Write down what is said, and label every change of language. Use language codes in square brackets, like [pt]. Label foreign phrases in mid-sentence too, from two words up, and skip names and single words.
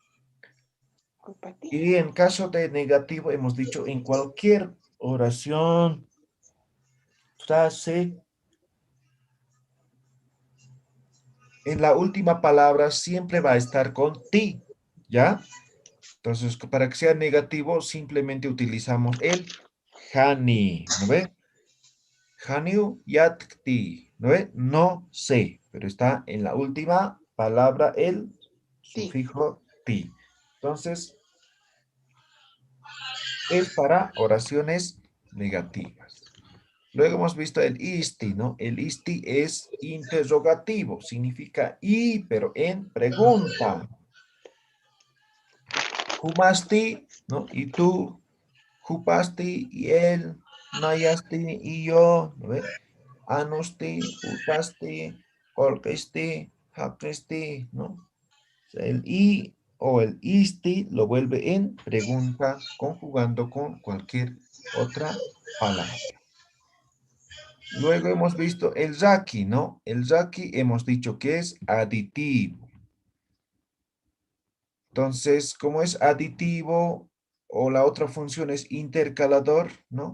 [es] Y en caso de negativo, hemos dicho en cualquier oración, frase, en la última palabra siempre va a estar con ti, ¿ya? Entonces, para que sea negativo, simplemente utilizamos el hani, ¿no ve? [ay] Haniu yatkti, [es] ¿no ve? No sé, pero está en la última palabra el sufijo ti. Entonces, es para oraciones negativas. Luego hemos visto el isti, ¿no? El isti es interrogativo, significa y, pero en pregunta. Humasti, ¿no? Y tú, jupasti y él, nayasti y yo, ¿no ve? [ay] Anusti, utasti, colquesti, haquesti, [es] ¿no? El i o el isti lo vuelve en pregunta conjugando con cualquier otra palabra. Luego hemos visto el zaki, ¿no? El zaki hemos dicho que es aditivo. Entonces, como es aditivo o la otra función es intercalador, ¿no?